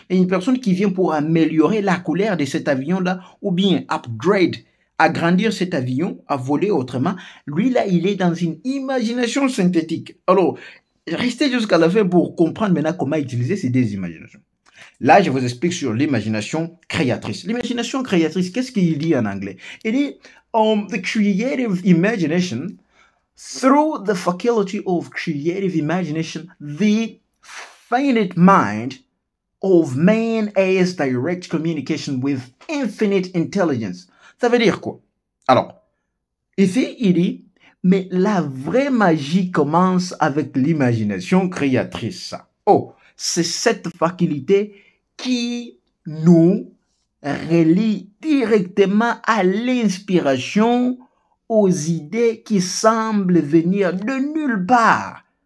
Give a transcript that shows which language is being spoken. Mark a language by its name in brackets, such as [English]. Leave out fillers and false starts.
[French] Et une personne qui vient pour améliorer la couleur de cet avion-là, ou bien upgrade, agrandir cet avion, à voler autrement, lui là, il est dans une imagination synthétique. Alors, restez jusqu'à la fin pour comprendre maintenant comment utiliser ces deux imaginations. Là, je vous explique sur l'imagination créatrice. L'imagination créatrice, qu'est-ce qu'il dit en anglais? Il dit, [English] the creative imagination, through the faculty of creative imagination, the finite mind of man has direct communication with infinite intelligence. [French] Ça veut dire quoi? Alors, ici, il dit, mais la vraie magie commence avec l'imagination créatrice. Oh, c'est cette faculté qui nous relie directement à l'inspiration, aux idées qui semblent venir de nulle part.